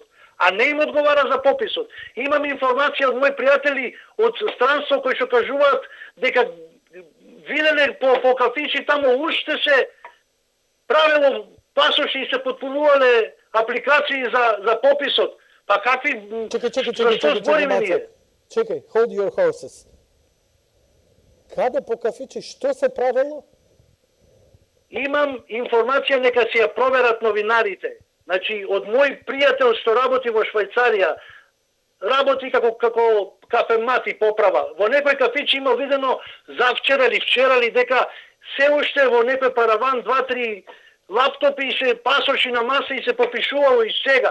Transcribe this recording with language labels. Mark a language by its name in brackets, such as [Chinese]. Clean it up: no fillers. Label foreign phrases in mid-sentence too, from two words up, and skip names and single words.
[Macedonian] А не им одговара за пописот. Имам информација од мои пријатели од странство кои што кажуваат дека виделе по кафичи таму уште се правило пасоши и се потпунувале апликации за пописот. Па какви... Чекај, [English] hold your horses. [Macedonian] Каде по кафичи, што се правило? Имам информација, нека си ја проверат новинарите. Значи, од мој пријател што работи во Швајцарија, работи како кафемат и поправа. Во некој кафич има видено завчера или вчера ли дека се уште во некој параван 2-3 лаптопи и се пасоши на маса и се попишувало и сега.